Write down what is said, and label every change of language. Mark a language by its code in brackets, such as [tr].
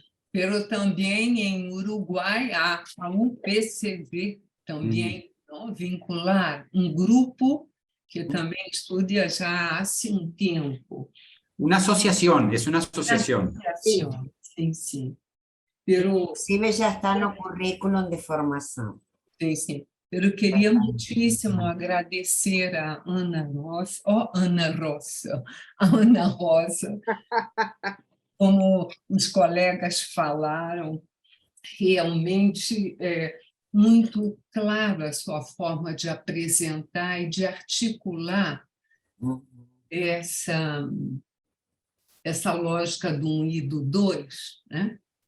[es] Pero también en Uruguay [pt] há um PCV também não, vincular um grupo que também estuda já há um tempo. [es] Una asociación, es una asociación. [pt] Associação, sim, sim. Pero, Inclusive já está no currículo de formação. sim, sim. Eu queria muitíssimo agradecer a Ana Rosa, Ana Rosa, a Ana Rosa, como os colegas falaram, realmente muito clara a sua forma de apresentar e de articular essa lógica do 1 e do 2, né?